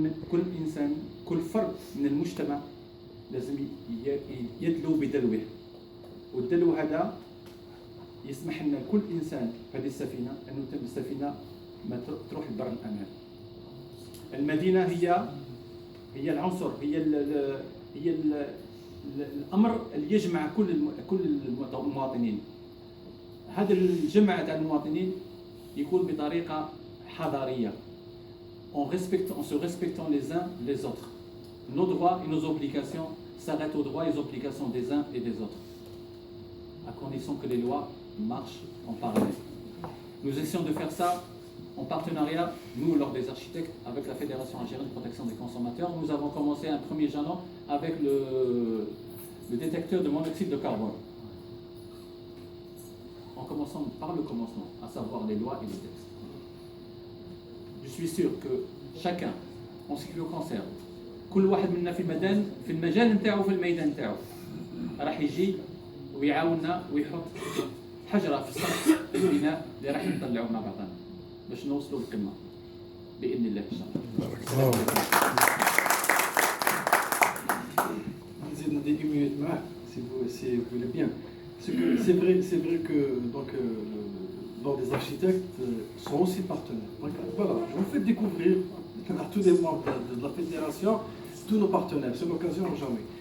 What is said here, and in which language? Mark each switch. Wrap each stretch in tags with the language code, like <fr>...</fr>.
<ar>كل إنسان، كل فرد من المجتمع لازم يدلو بدلوه، والدلو هذا يسمح لنا كل إنسان في هذه السفينة أنه السفينة ما تروح لبر الأمان. المدينة هي العنصر، هي الأمر اللي يجمع كل المواطنين. هذا الجمع تاع المواطنين يكون بطريقة حضارية</ar> <fr>en se respectant les uns les autres. Nos droits et nos obligations s'arrêtent aux droits et aux obligations des uns et des autres, à condition que les lois marchent en parallèle. Nous essayons de faire ça en partenariat, nous, l'Ordre des architectes, avec la Fédération algérienne de protection des consommateurs. Nous avons commencé un premier jalon avec le détecteur de monoxyde de carbone. En commençant par le commencement, à savoir les lois et les textes. Je suis sûr que chacun, en ce qui le concerne,</fr> <ar>كل واحد منا في المجال نتاعو في الميدان نتاعو راح يجي ويعاوننا ويحط حجره في السقف البناء اللي راح نطلعوا مع بعضنا باش نوصلوا للقمه باذن الله ان شاء الله. نزيد ندي</ar> <fr>1 minute</fr> <ar>معاه</ar> <fr>si vous voulez bien. C'est vrai que donc l'ordre des architectes sont aussi partenaires. Donc voilà, je vous fais découvrir à tous les membres de la fédération tous nos partenaires. C'est l'occasion jamais.</fr>